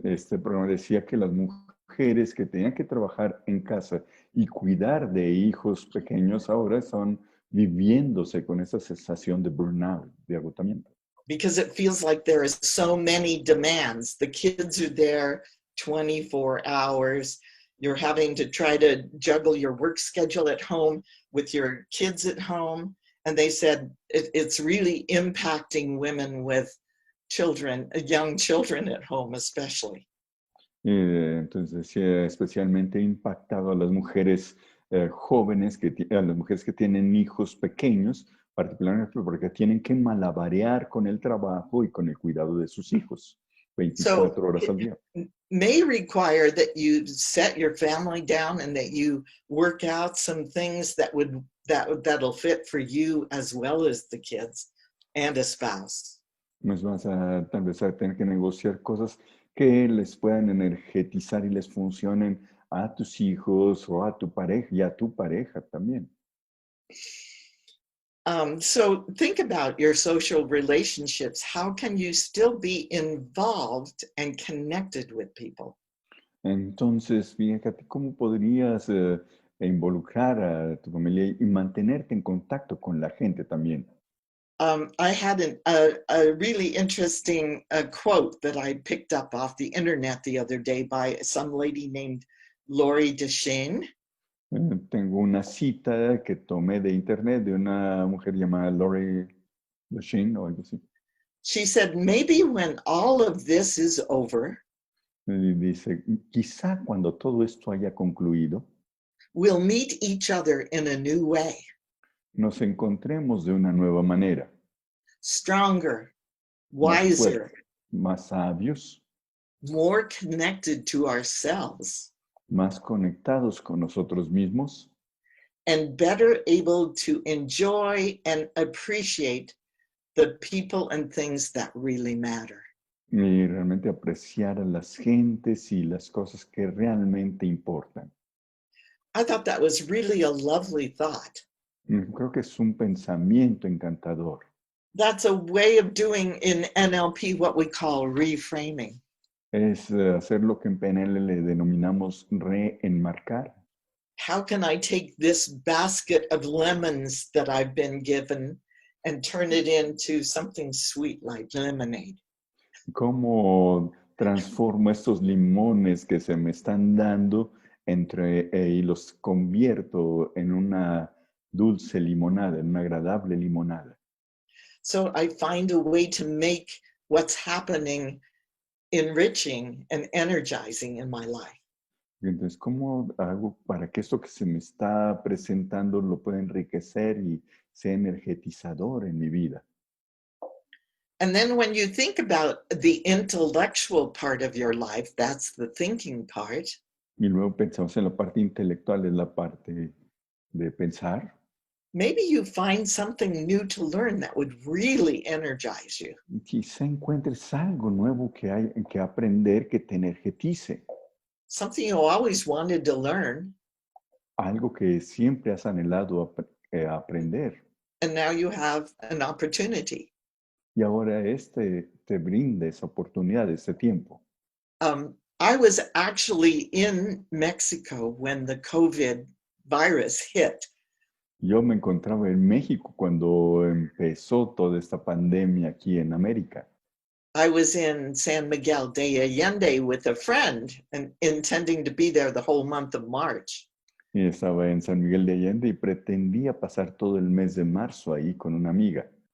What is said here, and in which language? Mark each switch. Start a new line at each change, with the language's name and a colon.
Spanish: Este programa decía que las mujeres que tenían que trabajar en casa y cuidar de hijos pequeños ahora están viviéndose con esa sensación de burnout, de agotamiento.
English: Because it feels like there is so many demands. The kids are there 24 hours. You're having to try to juggle your work schedule at home with your kids at home. And they said it's really impacting women with children, young children at home especially.
Spanish: Entonces decía, especialmente impactado a las mujeres jóvenes, a las mujeres que tienen hijos pequeños, particularmente porque tienen que malabarear con el trabajo y con el cuidado de sus hijos 24 horas al día.
English: May require that you set your family down and that you work out some things that'll fit for you as well as the kids and a spouse.
Spanish: Pues vas a tal vez a tener que negociar cosas que les puedan energetizar y les funcionen a tus hijos o a tu pareja y a tu pareja también.
English: So think about your social relationships. How can you still be involved and connected with people?
Spanish: Entonces, fíjate cómo podrías involucrar a tu familia y mantenerte en contacto con la gente también.
English: I had a really interesting quote that I picked up off the internet the other day by some lady named Lori Deshane.
Spanish: Tengo una cita que tomé de internet de una mujer llamada Lori Deshane o algo así.
English: She said, maybe when all of this is over,
Spanish: Y dice, quizá cuando todo esto haya concluido,
English: we'll meet each other in a new way,
Spanish: nos encontremos de una nueva manera.
English: stronger,
Spanish: Más
English: wiser,
Spanish: fuertes, más sabios,
English: more connected to ourselves,
Spanish: más conectados con nosotros mismos
English: and better able to enjoy and appreciate the people and things that really matter.
Spanish: y realmente apreciar a las gentes y las cosas que realmente importan.
English: I thought that was really a lovely thought.
Spanish: Creo que es un pensamiento encantador.
English: That's a way of doing in NLP what we call reframing.
Spanish: Es hacer lo que en PNL le denominamos reenmarcar.
English: How can I take this basket of lemons that I've been given and turn it into something sweet like lemonade?
Spanish: ¿Cómo transformo estos limones que se me están dando y los convierto en una dulce limonada, en una agradable limonada?
English: So I find a way to make what's happening enriching and energizing in my life.
Spanish: Entonces, ¿cómo hago para que esto que se me está presentando lo pueda enriquecer y sea energetizador en mi vida?
English: And then when you think about the intellectual part of your life, that's the thinking part.
Spanish: Y luego pensamos en la parte intelectual, es la parte de pensar.
English: Maybe you find something new to learn that would really energize you.
Spanish: Quizá encuentres algo nuevo que aprender que te energetice.
English: Something you always wanted to learn,
Spanish: Algo que siempre has anhelado aprender.
English: and now you have an opportunity.
Spanish: Y ahora te brinda esa oportunidad, ese tiempo.
English: I was actually in Mexico when the COVID virus hit.
Spanish: Yo me encontraba en México cuando empezó toda esta pandemia aquí en América.
English: I was in San Miguel de Allende with a friend and intending to be there the whole month of March.
Spanish: Y estaba en San Miguel de Allende y pretendía pasar todo el mes de marzo ahí con una amiga.